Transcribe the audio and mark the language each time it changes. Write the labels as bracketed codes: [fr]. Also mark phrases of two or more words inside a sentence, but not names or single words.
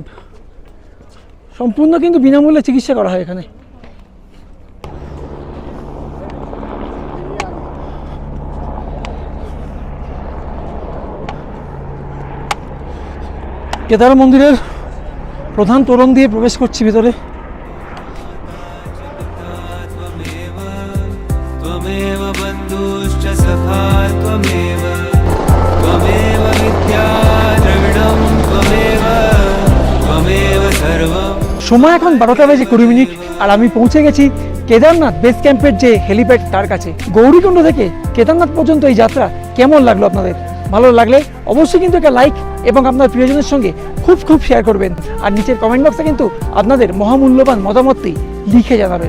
[bn] সম্পূর্ণ কিন্তু বিনামূল্যে চিকিৎসা করা হয় এখানে। কেদার মন্দিরের প্রধান তোরণ দিয়ে প্রবেশ করছি ভিতরে। [sa] त्वमेव बन्धुश्च सखा त्वमेव त्वमेव विद्या द्रविणं त्वमेव त्वमेव सर्वम्। [bn] সময় এখন 12:20 আর আমি পৌঁছে গেছি কেদারনাথ বেস ক্যাম্পের যে হেলিপ্যাড তার কাছে। গৌরীকুণ্ড থেকে কেদারনাথ পর্যন্ত এই যাত্রা কেমন লাগলো আপনাদের? ভালো লাগলে অবশ্যই কিন্তু একটা লাইক এবং আপনার প্রিয়জনের সঙ্গে খুব শেয়ার করবেন। আর নিচের কমেন্ট বক্সে কিন্তু আপনাদের মহামূল্যবান মতামতটি লিখে জানাবেন।